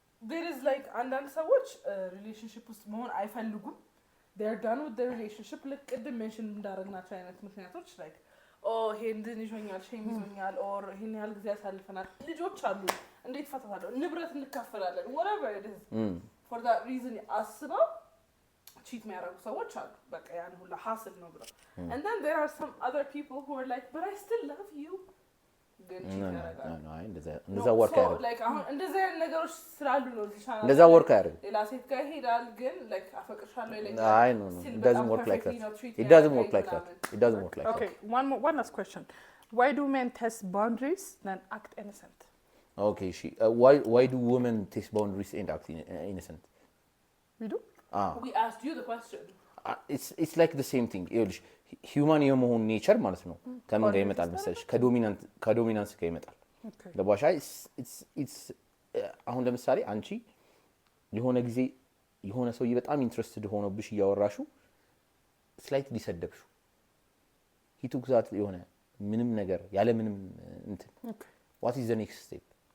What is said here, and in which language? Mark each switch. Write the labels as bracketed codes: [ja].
[en] there is like [am] አንዳንድ ሰዎች relationship ውስጥ መሆን አይፈልጉም [en] they're done with their relationship like [am] ቅድም ሜንሽን እንዳደረግናቸው አይነት ምክንያቶች like ይሄን ይዞኛል ሼም ይዞኛል or ይሄን ያህል ጊዜ ያሳልፈናል ልጆች አሉ እንዴት ፈታታለሁ ንብረት እንካፈላለን [en] whatever it is for that reason [am] አስበው cheat የሚያደርጉ ሰዎች አሉ በቃ ያን ሁሉ ሀስል ነው ብለው [en] and then there are some other people who are like but I still love you [am] ግን cheat ያደርጋሉ no እንደዛ ወርክ ያደርግ like አሁን እንደዛ አይነት ነገሮች ስላሉ ነው እዚህ ቻናል እንደዛ ወርክ ያደርግ ሌላ ሴት ጋር ይሄዳል ግን like አፈቅርሻለሁ ይለኛል [en] no it doesn't work like that it doesn't work like that okay one last question why do men test boundaries then act innocent okay why do women test boundaries and act innocent we do we asked you the question it's like the same thing [am] ይኸውልሽ ሂውማን የመሆን ኔቸር ማለት ነው ከምን ጋር ይመጣል መሰለሽ ከዶሚናንስ ጋር ይመጣል ለባሻ it's አሁን ለምሳሌ አንቺ የሆነ ጊዜ የሆነ ሰውዬ በጣም ኢንትረስትድ ሆኖብሽ እያወራሹ ስላይትሊ ሰደብሽው [en] he took that [am] የሆነ ምንም ነገር ያለ ምንም እንትን [en] what is the next step